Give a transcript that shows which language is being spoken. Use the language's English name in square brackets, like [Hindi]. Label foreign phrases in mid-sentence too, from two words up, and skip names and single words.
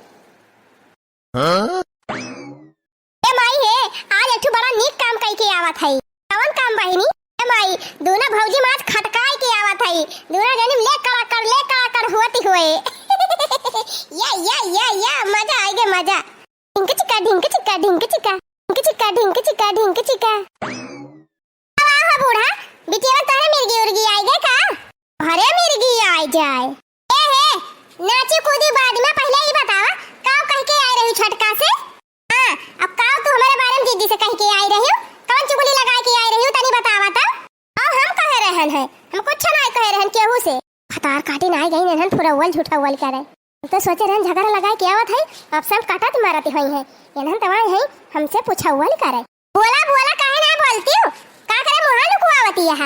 [Bhojpuri] ए माई है आज एक बड़ा नीक काम कई के आवत है। कौन काम बहनी माई दोनों भौजी माज खटकाई के आवत है दोनों जनी ले कर होती हुए या मजा आएगा मजा ढिंक चिका ढिंक चिका ढिंक चिका ढिंक चिका ढिंक चिका ढिंक चिका। वाह बूढ़ा बिटिया तारे मिर्गी उर्गी आई गए का अरे मिर्गी आई जाए ए हे नाची कूदी बाद में पहले ही बतावा काऊ कह के आई रही छटका से। हां अब काऊ तू हमारे बारे में दीदी से कह के आई रही हो कौन चुगली लगा के आई रही हो तनी बतावा ता और हम कह रहन है हम कुछ नहीं कह रहन केहू से खतार काटे नहीं गई नहन फुरवल झूठावल करे तो सोचे रहन झगड़ा लगाए के आवत है अब सब काटत मारती हुई है एनहन तवाई है हमसे पूछावल करे बोला बोला काहे नहीं बोलती हो का करे मुहा लुकवावती यहां।